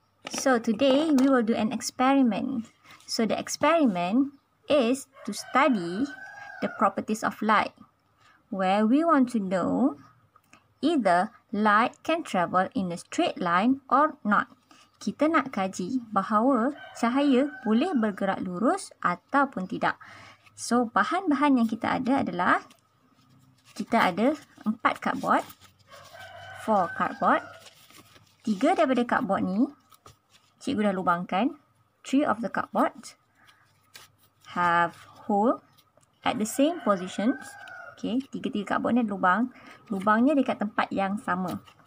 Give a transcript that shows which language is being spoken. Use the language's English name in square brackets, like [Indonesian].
[English] So today we will do an experiment. So the experiment is to study the properties of light, where we want to know either light can travel in a straight line or not. [Malay] Kita nak kaji bahawa cahaya boleh bergerak lurus ataupun tidak. So, bahan-bahan yang kita ada adalah, kita ada 4 cardboard, 4 cardboard. 3 daripada cardboard ni, cikgu dah lubangkan. [English] 3 of the cardboard have hole at the same positions. [Malay] Okay, 3 cardboard ni ada lubang. Lubangnya dekat tempat yang sama.